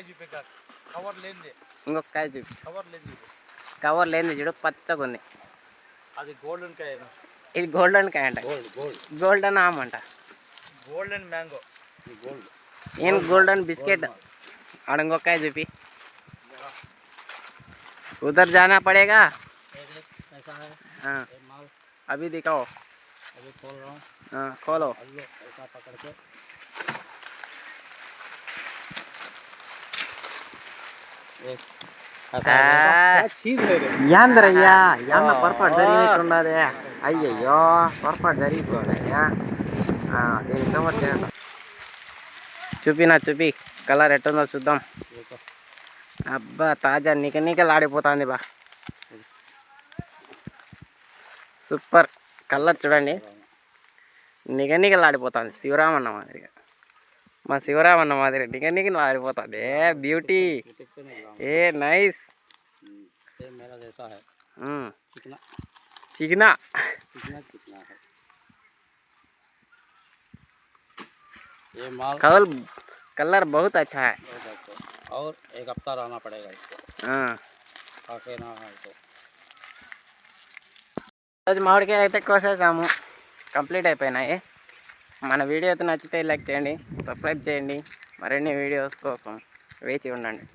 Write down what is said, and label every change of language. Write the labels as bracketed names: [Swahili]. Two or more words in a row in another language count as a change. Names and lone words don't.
[Telugu] ఇంకొక కాయ చూపి. కవర్ లేని చూడు, పచ్చగా ఉంది. అది గోల్డెన్ కాయ. ఇది గోల్డెన్ కాయ అంట. గోల్డెన్ ఆమ్ అంట. [English] golden mango. [Telugu] ఏం [English] golden biscuit. [Telugu] ఆడ ఇంకొక కాయ చూపి. [Hindi] उधर जाना पड़ेगा। अभी दिखाओ। अभी खोल रहा हूँ। खोलो अल्लो ऐसा पकड़ के एक [Telugu] యాందరయ్యా యాన్న పొరపాటు జరిగినట్టున్నది అయ్యయ్యో పొరపాటు జరిగిపోయాయ్యా దీన్ని కవర్ చేయాలి చూపి కలర్ ఎట్టుందో చూద్దాం అబ్బా తాజా నికలాడిపోతుంది బా [English] super colour [Telugu] చూడండి నికలాడిపోతుంది శివరామన్న మాదిరిగా మా శివరామన్న మాదిరి నికలాడిపోతుంది బ్యూటీ ఏ నైస్ [Hindi] मेरा जैसा है चिकना चिकना चिकना चिकना है ये माल कलर बहुत अच्छा है और एक हफ्ता रहना पड़ेगा इसको खाके ना है तो [Telugu] రోజు మామిడికాయ అయితే కోసేసాము కంప్లీట్ అయిపోయినాయి మన వీడియో అయితే నచ్చితే లైక్ చేయండి సబ్స్క్రైబ్ చేయండి మరిన్ని వీడియోస్ కోసం వేచి ఉండండి